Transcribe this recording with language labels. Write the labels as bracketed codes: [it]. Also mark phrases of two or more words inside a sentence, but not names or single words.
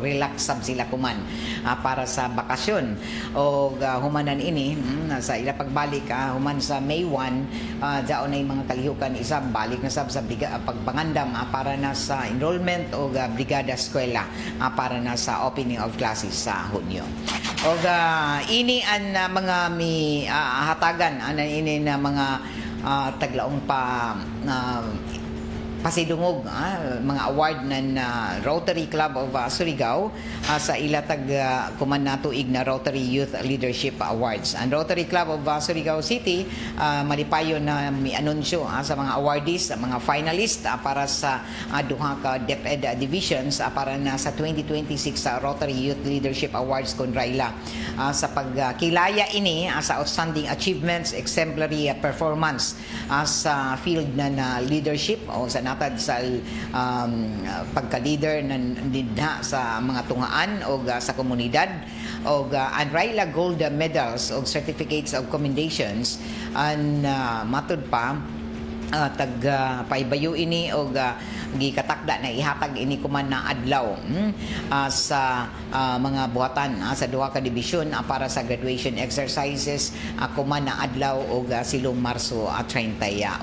[sgd] Relax sab sila kuman para sa bakasyon. Og humanan ini sa ila pagbalik human sa May 1 daon ay mga kalihukan isa balik na sab sa pagpangandam para na sa enrollment o brigada eskwela para na sa [en] opening of classes [sgd] sa Hunyo. O ini ang mga hatagan ini na mga taglaong pa pasidungog mga award ng Rotary Club of Surigao sa ilatag kuman na tuig na Rotary Youth Leadership Awards. Ang Rotary Club of Surigao City malipayon na may anunsyo sa mga awardees, mga finalist para sa duha ka DepEd divisions para na sa 2026 Rotary Youth Leadership Awards kun Raila sa pagkilaya ini sa [en] outstanding achievements, exemplary performance [sgd] sa field na leadership o sa natad sa pagka-leader ng lidha sa mga tungaan o sa komunidad o ang Raila Gold Medals o [en] Certificates of Commendations [sgd] and matud pa paibayo ini o gikatakda na ihatag ini kuman na adlaw sa mga buhatan sa duha ka dibisyon para sa graduation exercises kuman na adlaw o silong Marso 31.